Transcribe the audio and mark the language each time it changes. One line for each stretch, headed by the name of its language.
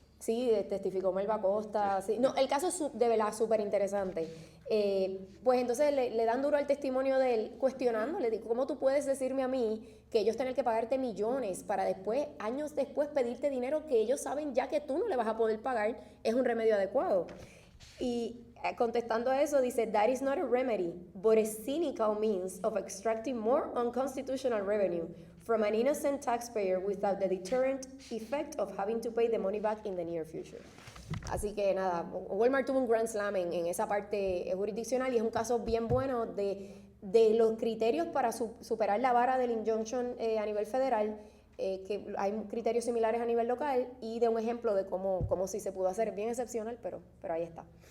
Spanish: Sí, testificó Melba Costa. Sí. No, el caso es de verdad súper interesante. Pues entonces le dan duro al testimonio de él, cuestionándole, digo, ¿cómo tú puedes decirme a mí que ellos tienen que pagarte millones para después, años después, pedirte dinero que ellos saben ya que tú no le vas a poder pagar? Es un remedio adecuado. Y contestando a eso, dice,
English: that is not a remedy, but a cynical means of extracting more unconstitutional revenue from an innocent taxpayer without the deterrent effect of having to pay the money back in the near future.
Spanish: Así que nada, Walmart tuvo un grand slam en esa parte jurisdiccional y es un caso bien bueno de los criterios para superar la vara del injunction a nivel federal, que hay criterios similares a nivel local, y de un ejemplo de cómo sí se pudo hacer, bien excepcional, pero ahí está.